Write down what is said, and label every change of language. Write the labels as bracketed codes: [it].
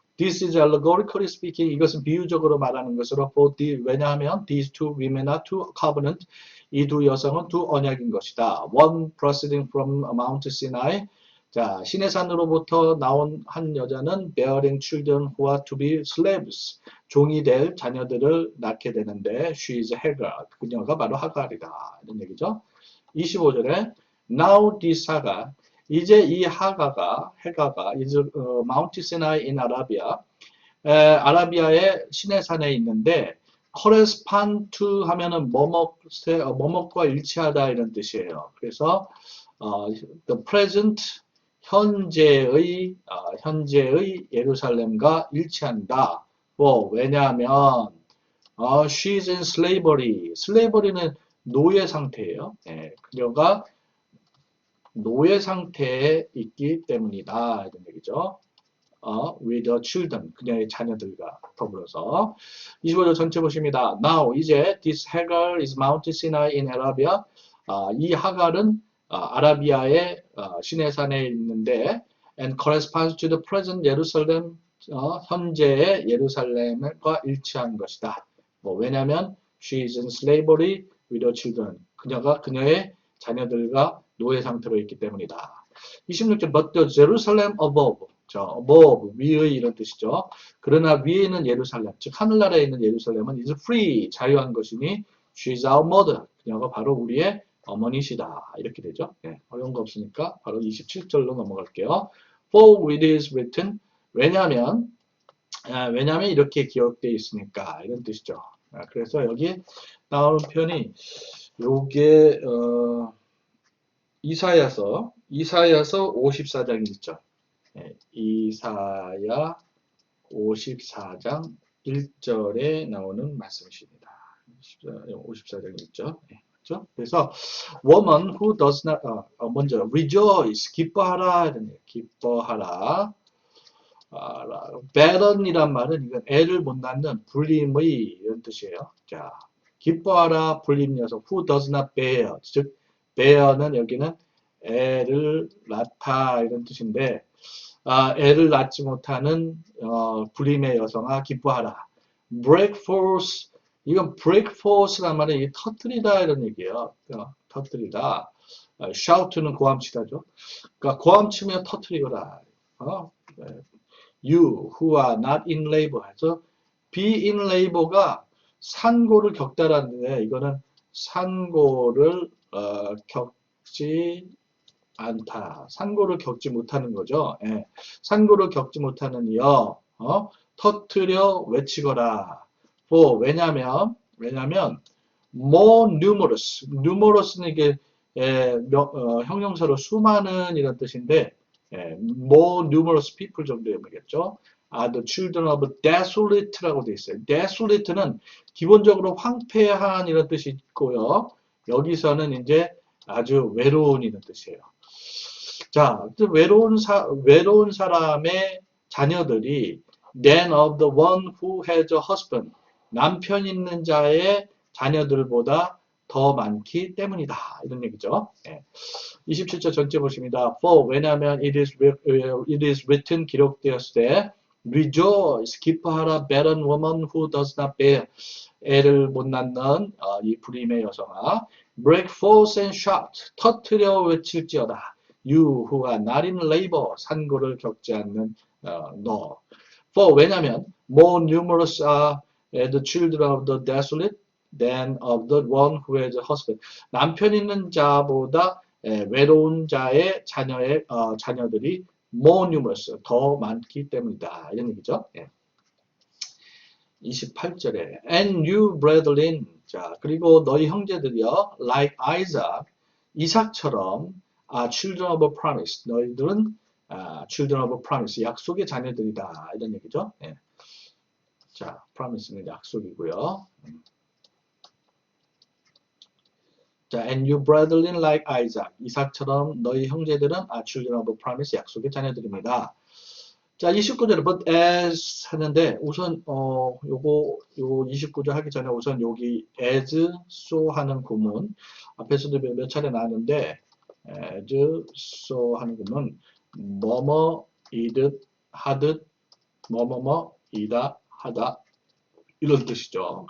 [en] This is allegorically speaking. [ko] 이것은 비유적으로 말하는 것으로 왜냐하면 [en] these two women are two covenant. [ko] 이 두 여성은 두 언약인 것이다. [en] One proceeding from Mount Sinai. [ko] 자, 시내산으로부터 나온 한 여자는 [en] bearing children who are to be slaves. [ko] 종이 될 자녀들을 낳게 되는데 [en] she is Hagar. [ko] 그녀가 바로 하갈이다. 이런 얘기죠. [en] 25절에 now this Hagar. [ko] 이제 이 하가가 [en] is Mount Sinai in Arabia. [ko] 아라비아의 시내산에 있는데 [en] correspond to [ko] 하면은 뭐뭐과 일치하다 이런 뜻이에요. 그래서 [en] the present [ko] 현재의 예루살렘과 일치한다. [en] 왜냐하면 she's in slavery. [ko] slavery는 노예 상태예요. 그녀가 노예 상태에 있기 때문이다. 이런 얘기죠. [en] with the children. [ko] 그녀의 자녀들과 더불어서. 25절 전체 보십니다. [en] Now, [ko] 이제 [en] this Hagar is Mount Sinai in Arabia. [ko] 이 하갈은 아라비아의 시내산에 있는데 [en] and corresponds to the present Jerusalem. [ko] 현재의 예루살렘과 일치한 것이다. [en] 왜냐하면 she is in slavery with her children. [ko] 그녀의 자녀들과 노예 상태로 있기 때문이다. [en] 26절 but the Jerusalem above. [ko] above 위의 이런 뜻이죠. 그러나 위에 있는 예루살렘, 즉 하늘나라에 있는 예루살렘은 [en] is free [ko] 자유한 것이니 [en] she is our mother. [ko] 그녀가 바로 우리의 어머니시다. 이렇게 되죠. 어려운 거 없으니까 바로 27절로 넘어갈게요. [en] For it is written. [ko] 왜냐하면 이렇게 기록되어 있으니까 이런 뜻이죠. 그래서 여기 나오는 표현이 요게 이사야서 54장이 있죠. 이사야 54장 1절에 나오는 말씀이십니다. 54장이 있죠. 그렇죠? 그래서 [en] woman who does not [ko] 먼저 [en] rejoice [ko] 기뻐하라 기뻐하라. barren이란 말은 이건 애를 못 낳는 불림의 이런 뜻이에요. 자, 기뻐하라 불림 녀석 [en] who does not bear. [ko] 즉 bear는 여기는 애를 낳다 이런 뜻인데 애를 낳지 못하는 불임의 여성아 기뻐하라. break forth 이건 break forth란 말은 이게 터뜨리다 이런 얘기예요. 터뜨리다. shout는 고함치다죠. 그러니까 고함치며 터뜨리거라. [en] you who are not in labor [ko] 해서 [en] be in labor [ko] 가 산고를 겪다라는데 이거는 산고를 겪지 않다. 산고를 겪지 못하는 거죠. 산고를 겪지 못하는 이여 터뜨려 외치거라. [en] 왜냐면 more numerous. [ko] numerous는 이게 형용사로 수많은 이런 뜻인데 [en] more numerous people [ko] 정도 되겠죠. [en] the children of desolate라고 [ko] 되어 있어요. desolate는 기본적으로 황폐한 이런 뜻이 있고요. 여기서는 이제 아주 외로운 이런 뜻이에요. 자, 외로운 사람의 자녀들이 [en] than of the one who has a husband. [ko] 남편 있는 자의 자녀들보다 더 많기 때문이다. 이런 얘기죠. 27절 전체 보십니다. [en] For [ko] 왜냐하면 [en] it is written [ko] 기록되었을 때 [en] rejoice [ko] 기뻐하라 [en] barren woman who does not bear [ko] 애를 못 낳는 이 불임의 여성아 [en] break forth and shout [ko] 터뜨려 외칠지어다 [en] you who are not in labor [ko] 산고를 겪지 않는 너 [en] for [ko] 왜냐하면 [en] more numerous are the children of the desolate than of the one who has a husband [ko] 남편 있는 자보다 외로운 자의 자녀들이 [en] more numerous, [ko] 더 많기 때문이다. 이런 얘기죠. [en] 28절에 and you brethren, [ko] 자 그리고 너희 형제들이여 [en] like Isaac, [ko] 이삭처럼 [en] children of promise, [ko] 너희들은 [en] children of promise, [ko] 약속의 자녀들이다. 이런 얘기죠. 자, promise는 약속이고요. [en] 자, and you brethren like Isaac. [ko] 이삭처럼 너희 형제들은 children of promise 약속의 자녀들입니다. 자, 29절에 [en] but as [ko] 하는데 우선 요거 29절 하기 전에 우선 여기 [en] as so [ko] 하는 구문 앞에서도 몇 차례 나왔는데 as so 하는 구문 뭐뭐 이듯 하듯 뭐뭐뭐 이다 하다 이런 뜻이죠.